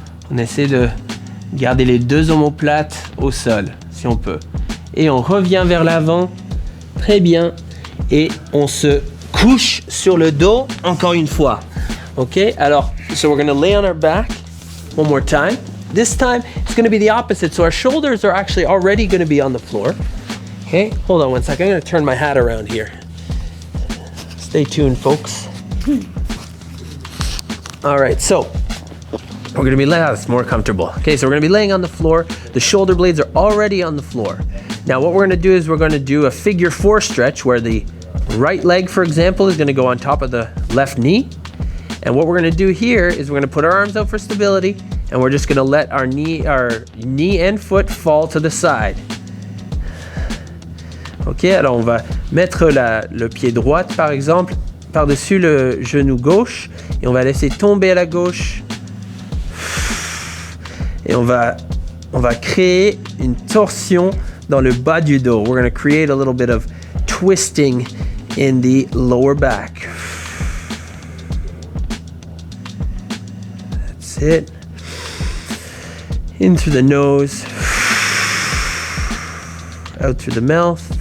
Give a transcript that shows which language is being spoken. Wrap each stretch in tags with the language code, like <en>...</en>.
<fr>On essaie de garder les deux omoplates au sol, si on peut. Et on revient vers l'avant. Très bien. Et on se couche sur le dos encore une fois.</fr> <en>Ok,</en> <fr>alors,</fr> <en>so we're going to lay on our back one more time. This time, it's going to be the opposite. So our shoulders are actually already going to be on the floor. Okay, hold on one second. I'm going to turn my hat around here. Stay tuned, folks. All right, so we're going to be laying, it's more comfortable. Okay, so we're going to be laying on the floor. The shoulder blades are already on the floor. Now, what we're going to do is we're going to do a figure 4 stretch where the right leg, for example, is going to go on top of the left knee. And what we're going to do here is we're going to put our arms out for stability and we're just going to let our knee and foot fall to the side.</en> <fr>Ok, alors on va mettre le pied droit par exemple par-dessus le genou gauche et on va laisser tomber à la gauche. Et on va créer une torsion dans le bas du dos.</fr> <en>We're going to create a little bit of twisting in the lower back. It in through the nose, out through the mouth.</en>